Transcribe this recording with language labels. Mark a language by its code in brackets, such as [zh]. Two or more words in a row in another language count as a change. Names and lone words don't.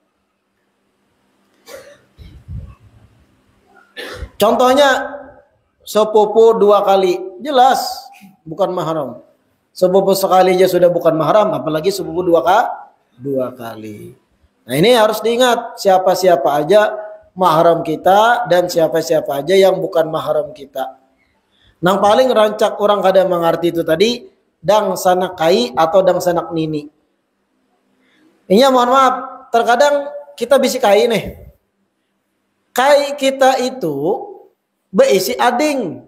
[id] Contohnya sepupu 2 kali, jelas bukan mahram. Sepupu sekali aja sudah bukan mahram, apalagi sepupu 2 kali. Nah, ini harus diingat, siapa-siapa aja mahram kita dan siapa-siapa aja yang bukan mahram kita. [bjn] Nang paling rancak orang kada mengerti itu tadi, dang sanak kai atau dang sanak nini. [id] Ini mohon maaf, terkadang kita bisi kai nih. [bjn] Kai kita itu beisi ading.